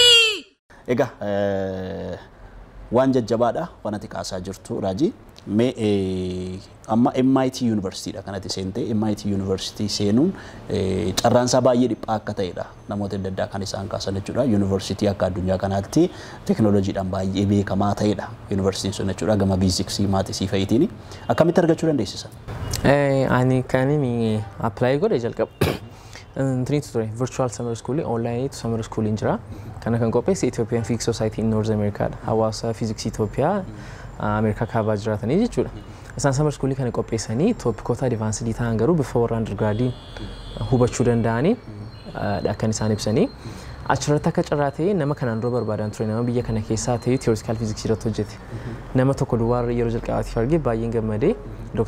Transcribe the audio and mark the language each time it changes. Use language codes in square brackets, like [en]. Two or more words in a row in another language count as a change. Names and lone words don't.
[om] Egaa waan jajjabaadha waan ati kaasaa jirtu Raajii mee amma MIT University dha kanatti seentee MIT University seenuun carraansaa baay'ee dhiphaa akka ta'edha namoota adda addaa kan isaan kaasan jechuudha University akka addunyaa kanaatti teekinooloojiidhaan baay'ee beekamaa ta'edha University sun jechuudha gama fiiziksii maatisii fa'iitiin akkamitti argachuu dandeessisan? Ani kan inni apply godhe jalqaba [en] virtual summer school online summer school [om] injira kana kan qopheesse Ethiopian Physics Society in North America hawaasa physics Ethiopia America kaabaa jiraatanii jechuudha isaan [en] summer school [om] kana qopheessanii toopikoota advanced ta'an garuu [en] before undergrad [om] hubachuu danda'anii kan isaan ibsanii achirratti akka carraa ta'e nama kanaan dura barbaadan ture nama biyya kana keessaa ta'e [en] theoretical physics [om] irratti hojjete nama tokko duwwaa yeroo jalqabaatiif argee baay'een gammadee Dr.